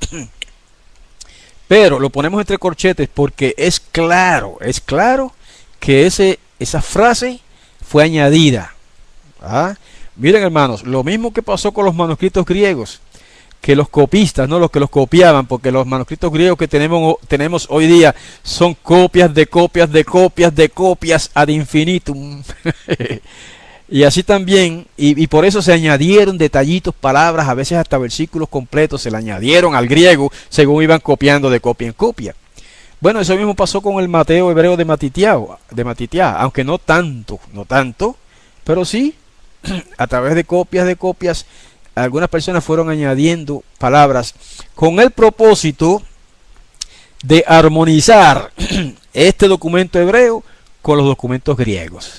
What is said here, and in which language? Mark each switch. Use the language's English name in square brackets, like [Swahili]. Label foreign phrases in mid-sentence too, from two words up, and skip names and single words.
[Spanish] Pero lo ponemos entre corchetes porque es claro que esa frase fue añadida. ¿Ah? Miren, hermanos, lo mismo que pasó con los manuscritos griegos, que los copistas, no los que los copiaban, porque los manuscritos griegos que tenemos hoy día son copias de copias de copias de copias [Latin] ad infinitum. [Spanish] Y así también, y por eso se añadieron detallitos, palabras, a veces hasta versículos completos se le añadieron al griego según iban copiando de copia en copia. Bueno, eso mismo pasó con el Mateo hebreo de Matitiá, aunque no tanto, pero sí, a través de copias, algunas personas fueron añadiendo palabras con el propósito de armonizar este documento hebreo con los documentos griegos.